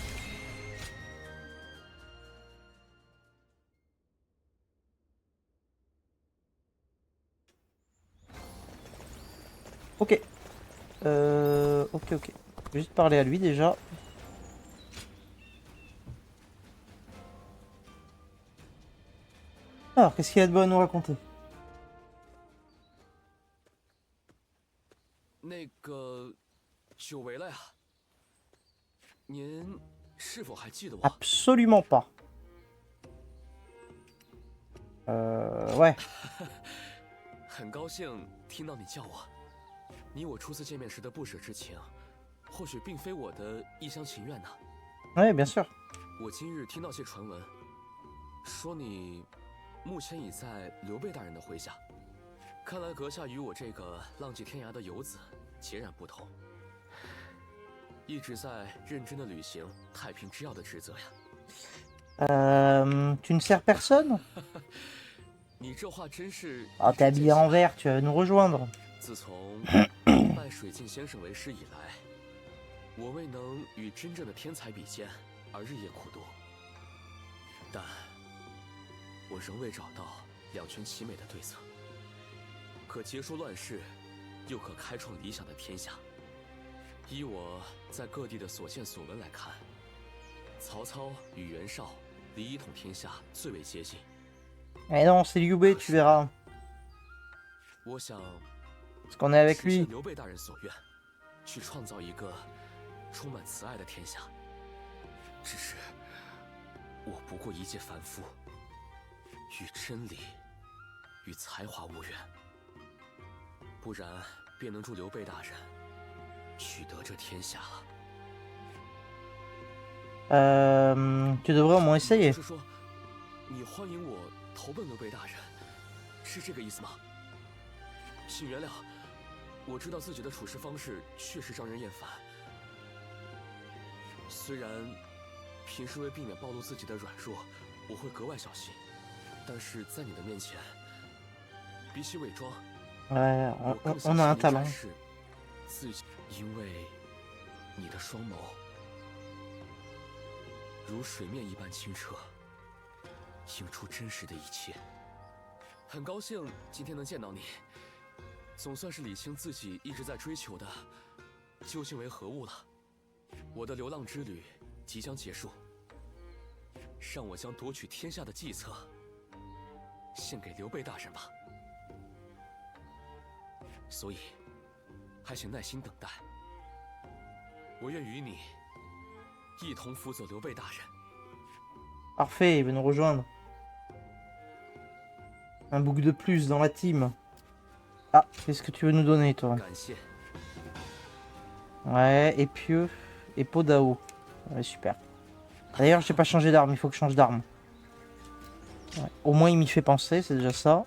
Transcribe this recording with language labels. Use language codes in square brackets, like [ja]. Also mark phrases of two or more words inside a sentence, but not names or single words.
[fr] Ok. Ok. Je vais juste parler à lui déjà. Alors, qu'est-ce qu'il y a de bon à nous raconter? [zh] 那个，久违了呀。您是否还记得我？ [fr] Absolument pas. Ouais. [zh] 很高兴听到你叫我。你我初次见面时的不舍之情，或许并非我的一厢情愿呢。 [fr] Ouais, bien sûr. [zh] 我今日听到些传闻，说你目前已在刘备大人的麾下。看来阁下与我这个浪迹天涯的游子截然不同，一直在认真的履行太平之要的职责呀。 [fr] Tu ne sers personne? [zh] 你这话真是…… [fr] Ah, t'es habillé en vert, tu vas nous rejoindre. [zh] 自从拜水镜先生为师以来，我未能与真正的天才比肩，而日夜苦读。但我仍未找到两全其美的对策，可结束乱世，又可开创理想的天下。依我在各地的所见所闻来看，曹操与袁绍离一统天下最为接近。 [fr] Eh non, c'est Liu Bei, tu verras. [zh] 我想。 [fr] Parce qu'on est avec [zh] 实现 [fr] lui. [zh] 刘备大人所愿，去创造一个充满慈爱的天下。只是我不过一介凡夫，与真理、与才华无缘，不然便能助刘备大人取得这天下了。 [fr] Tu devrais au moins essayer. [zh] 就是说，你欢迎我投奔刘备大人，是这个意思吗？请原谅。我知道自己的处事方式确实让人厌烦，虽然平时为避免暴露自己的软弱，我会格外小心，但是在你的面前，比起伪装， [fr] Ouais, [zh] 我更 [fr] on [zh] 相 [fr] a un [zh] 信 [fr] talent. [zh] 应该是自己，因为你的双眸如水面一般清澈，映出真实的一切。很高兴今天能见到你。总算是理清自己一直在追求的究竟为何物了。我的流浪之旅即将结束，让我将夺取天下的计策献给刘备大人吧。所以，还请耐心等待。我愿与你一同辅佐刘备大人。 [fr] Parfait, il veut nous rejoindre. Un bouc de plus dans la team. Ah, qu'est-ce que tu veux nous donner, toi? [zh] 感谢。 [fr] Ouais, épieux et peau d'AO. Ouais, super. D'ailleurs, j'ai pas changé d'arme, il faut que je change d'arme. Ouais, au moins, il m'y fait penser, c'est déjà ça.